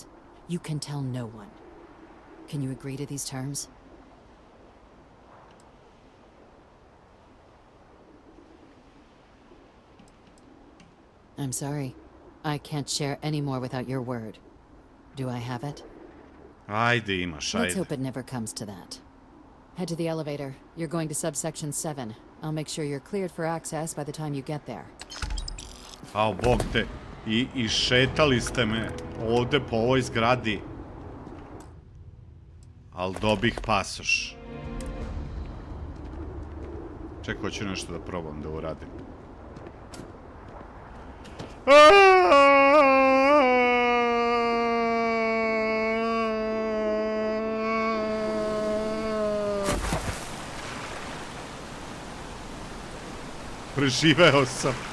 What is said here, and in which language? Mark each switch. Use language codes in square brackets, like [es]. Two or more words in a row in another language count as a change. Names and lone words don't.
[en] You can tell no one. Can you agree to these terms? I'm sorry. I can't share any more without your word. Do I have it? [sr] Ajde, imaš, [en] Let's [sr] ajde. [en] hope it never comes to that. Head to the elevator. You're going to subsection 7. I'll make sure you're cleared for access by the time you get there. [sr] Ao, bog te. I šetali ste me ovde po ovoj zgradi. Al dobih pasoš. Čekaj, hoću nešto da probam da uradim. Preživeo sam.